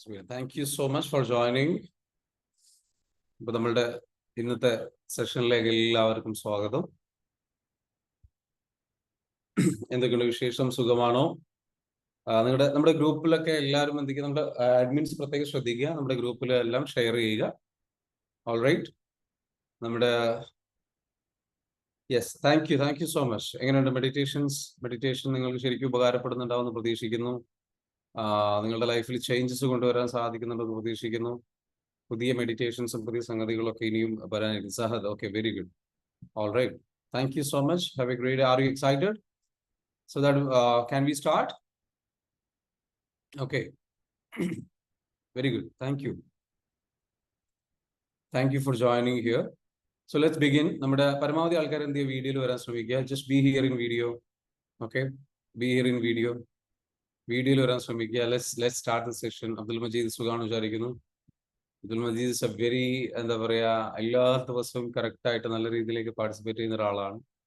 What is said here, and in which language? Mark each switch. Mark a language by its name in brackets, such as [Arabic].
[English] Thank you so much for joining. [Malayalam] ഇപ്പോൾ നമ്മളുടെ ഇന്നത്തെ സെഷനിലേക്ക് എല്ലാവർക്കും സ്വാഗതം. എന്തൊക്കെയുണ്ട് വിശേഷം? സുഖമാണോ? നമ്മുടെ ഗ്രൂപ്പിലൊക്കെ എല്ലാവരും എന്തൊക്കെയാ, നമ്മുടെ അഡ്മിൻസ് പ്രത്യേകം ശ്രദ്ധിക്കുക, നമ്മുടെ ഗ്രൂപ്പിലെല്ലാം ഷെയർ ചെയ്യുക. [English] All right. നമ്മുടെ yes, thank you so much. [Malayalam] എങ്ങനെയുണ്ട് മെഡിറ്റേഷൻ നിങ്ങൾക്ക് ശരിക്കും ഉപകാരപ്പെടുന്നുണ്ടാവുമെന്ന് പ്രതീക്ഷിക്കുന്നു. നിങ്ങളുടെ ലൈഫിൽ ചേഞ്ചസ് കൊണ്ടുവരാൻ സാധിക്കുന്നുണ്ടെന്ന് പ്രതീക്ഷിക്കുന്നു. പുതിയ മെഡിറ്റേഷൻസും പുതിയ സംഗതികളൊക്കെ ഇനിയും വരാനായിട്ട് Sahad. [English] Okay, very good. All right, thank you so much. Have a great. Are you excited? So that can we start? Okay. Very good. Thank you for joining here. So let's begin. [Malayalam] നമ്മുടെ പരമാവധി ആൾക്കാർ എന്ത് ചെയ്യുക, വീഡിയോയിൽ വരാൻ ശ്രമിക്കുക. [English] Just be here in video. Okay, be here in video. [Malayalam] വീഡിയോയിൽ വരാൻ ശ്രമിക്കുക. [English] Let's start the session. [Malayalam] Abdul Majeed സുഖാണ് വിചാരിക്കുന്നു. Abdul Majeed [English] is a very, [Malayalam] എന്താ പറയാ, എല്ലാ ദിവസവും കറക്റ്റ് ആയിട്ട് നല്ല രീതിയിലേക്ക് പാർട്ടിസിപ്പേറ്റ് ചെയ്യുന്ന ഒരാളാണ്.